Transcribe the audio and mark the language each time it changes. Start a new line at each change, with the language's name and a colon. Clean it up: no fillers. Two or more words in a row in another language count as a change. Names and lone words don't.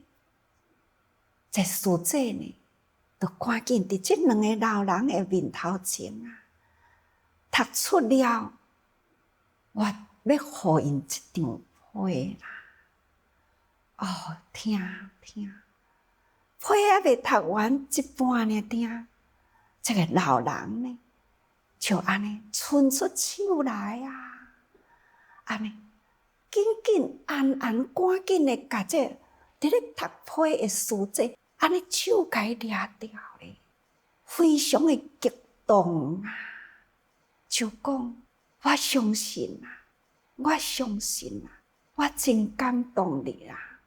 Min Nan Chinese: 这书记呢，就赶紧伫这两个老人的面头前啊，读出了我要互因一张批啦。哦，听，批还未读完一半呢，听这个老人呢，就安尼伸出手来啊，安尼紧紧安赶紧的甲这伫咧读批的书记，安尼手甲伊抓掉咧，非常的激动啊！就讲我相信啊，我相信啊，我真感动你啦！